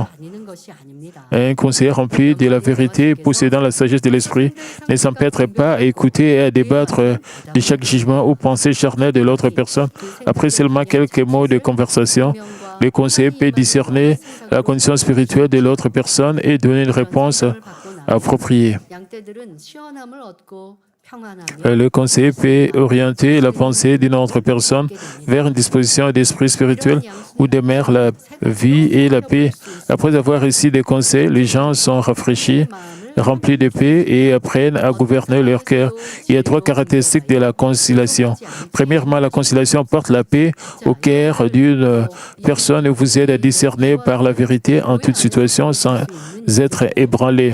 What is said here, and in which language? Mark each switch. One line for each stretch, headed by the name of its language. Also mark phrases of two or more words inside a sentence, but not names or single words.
French: Un conseiller rempli de la vérité, possédant la sagesse de l'esprit, ne s'empêtre pas à écouter et à débattre de chaque jugement ou pensée charnelle de l'autre personne. Après seulement quelques mots de conversation, le conseiller peut discerner la condition spirituelle de l'autre personne et donner une réponse approprié.
Korean: 양떼들은 시원함을 얻고 평안하며
French: Le conseil peut orienter la pensée d'une autre personne vers une disposition d'esprit spirituel où demeure la vie et la paix. Après avoir reçu des conseils, les gens sont rafraîchis, remplis de paix et apprennent à gouverner leur cœur. Il y a 3 caractéristiques de la conciliation. Premièrement, la conciliation porte la paix au cœur d'une personne et vous aide à discerner par la vérité en toute situation sans être ébranlé.